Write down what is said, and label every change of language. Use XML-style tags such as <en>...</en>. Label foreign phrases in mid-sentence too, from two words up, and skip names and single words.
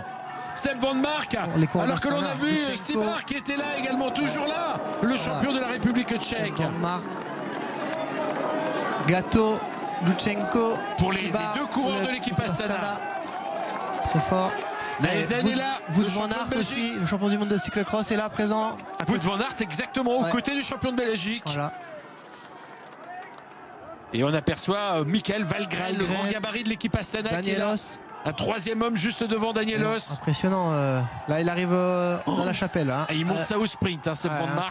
<fr>Seb Van Mark. Alors que l'on a vu Stibar qui était là également, toujours là. Le champion de la République tchèque. Van Mark. Gâteau, Lutsenko. Pour les deux coureurs de l'équipe Astana. Très fort. Naesen est là. Wout van Aert aussi, le champion du monde de cyclocross est là présent. Wout van Aert exactement aux côtés du champion de Belgique. Voilà. Et on aperçoit Michael Valgren, le grand gabarit de l'équipe Astana. Danielos. Un troisième homme juste devant Danielos. Impressionnant. Là, il arrive dans la chapelle. Hein. Il monte ça au sprint, Seb Van Mark.</fr>